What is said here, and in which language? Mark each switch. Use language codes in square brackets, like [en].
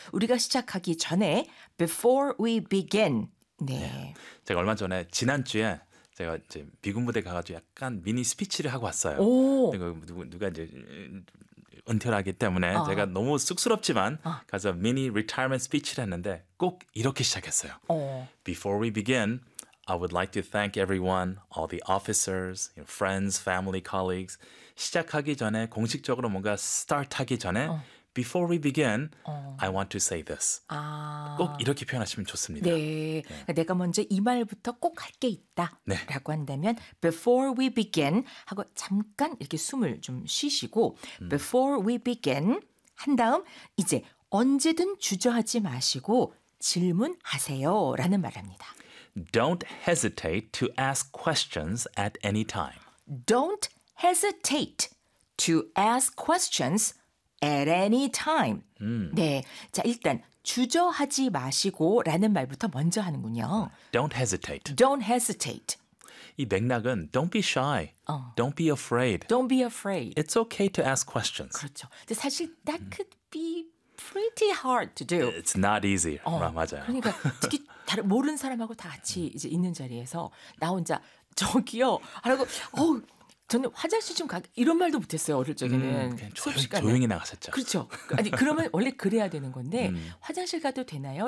[ko] 우리가 시작하기 전에 [en] before we begin. [ko] 네. 네. 제가 얼마 전에 지난주에 제가 이제 미군 무대 가가지고 약간 미니 스피치를 하고 왔어요. 오. 누가 이제 은퇴를 하기 때문에 제가 너무 쑥스럽지만 가서 미니 retirement 스피치를 했는데 꼭 이렇게 시작했어요. [en] Before we begin, I would like to thank everyone, all the officers, friends, family, colleagues. [ko] 시작하기 전에 공식적으로 뭔가 start하기 전에 [en] before we begin, I want to say this. [ko] 아. 꼭 이렇게 표현하시면 좋습니다. 네. 네. 내가 먼저 이 말부터 꼭 할 게 있다 네. 라고 한다면 before we begin 하고 잠깐 이렇게 숨을 좀 쉬시고 before we begin 한 다음 이제 언제든 주저하지 마시고 질문하세요 라는 말입니다. [en] Don't hesitate to ask questions at any time. Don't hesitate to ask questions at any time. [ko] 네, 자 일단 주저하지 마시고라는 말부터 먼저 하는군요. [en] Don't hesitate. Don't hesitate. [ko] 이 맥락은 [en] don't be shy. don't be afraid. Don't be afraid. It's okay to ask questions. [ko] 그렇죠. 근데 사실 [en] that could be pretty hard to do. It's not easy. [ko] 맞아요. 그러니까 특히 다른 모르는 사람하고 다 같이 이제 있는 자리에서 나 혼자 저기요 하라고 저는 화장실 좀 가 이런 말도 못했어요 어릴 적에는 조용히 나가셨죠. 그렇죠. 아니 그러면 원래 그래야 되는 건데 화장실 가도 되나요?